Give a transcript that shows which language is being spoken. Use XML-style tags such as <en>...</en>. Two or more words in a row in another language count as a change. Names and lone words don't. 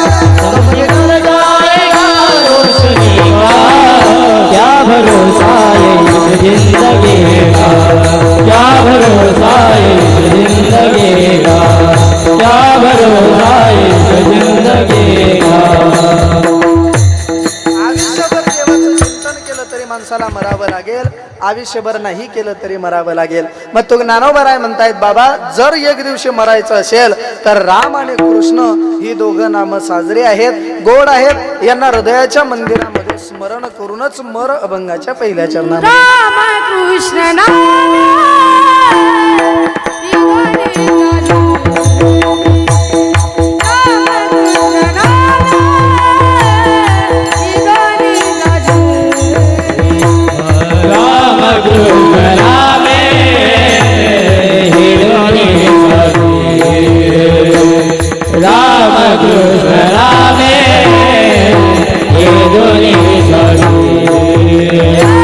<hi>दम निकल जाएगा रोशनी का. क्या भरोसा है जिंदगी का, क्या भरोसा है जिंदगी का, क्या भरोसा है जिंदगी का.</hi> <mr>आयुष्यभर देवाचं चिंतन केलं तरी माणसाला मरावं लागेल, आयुष्यभर नाही केलं तरी मरावं लागेल. मग तो ज्ञानोबराय म्हणतायत बाबा जर एक दिवशी मरायचं असेल तर राम आणि कृष्ण ही दोघं नाम साजरे आहेत, गोड आहेत. यांना हृदयाच्या मंदिरामध्ये स्मरण करूनच मर अभंगाच्या पहिल्या चरणामध्ये. राम कृष्ण राम कृष्ण रामे हे दोन्ही साथी, राम कृष्ण रामे हे दोन्ही साथी.</mr>